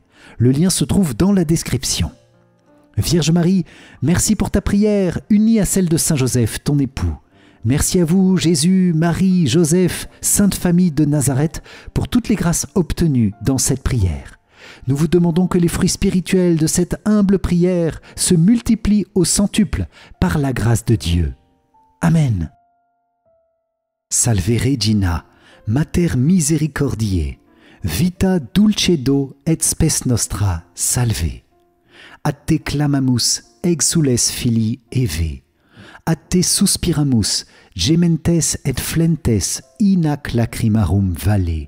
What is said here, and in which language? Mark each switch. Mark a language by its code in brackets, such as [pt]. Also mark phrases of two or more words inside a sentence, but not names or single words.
[fr] Le lien se trouve dans la description. Vierge Marie, merci pour ta prière unie à celle de Saint Joseph, ton époux. Merci à vous, Jésus, Marie, Joseph, Sainte Famille de Nazareth, pour toutes les grâces obtenues dans cette prière. Nous vous demandons que les fruits spirituels de cette humble prière se multiplient au centuple par la grâce de Dieu. Amen. [la] Salve Regina, Mater Misericordiae, vita dulcedo et spes nostra, salve. A te clamamus, exules filii Eve. A te suspiramus, gementes et flentes in ac lacrimarum valle.